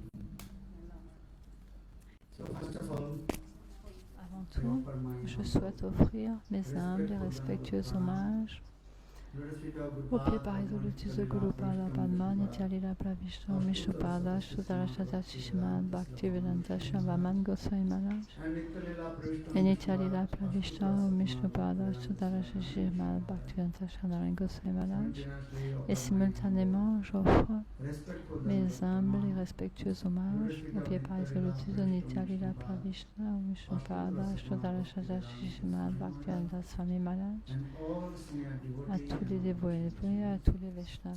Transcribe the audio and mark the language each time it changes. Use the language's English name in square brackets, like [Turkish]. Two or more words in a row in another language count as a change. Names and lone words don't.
[English] So first of all, [French] avant tout, je souhaite offrir mes humbles et respectueux hommages au pied pareil de lotus de Guru Pada Padma, Nityalila Pravishna, Mishnupada, Sudarashata Shishmad, Bhaktivedanta Shavaman Goswami Maharaj, et Nityalila Pravishna, Mishnupada, Sudarashata Shishmad, Bhaktivedanta Shavaman Goswami Maharaj, et simultanément j'offre mes humbles et respectueux hommages au pied pareil de lotus de Nityalila Pravishna, Mishnupada, Sudarashata Shishmad, Bhaktivedanta Swami Maharaj, à tous les dévoilés, à tous les Vaishnavas.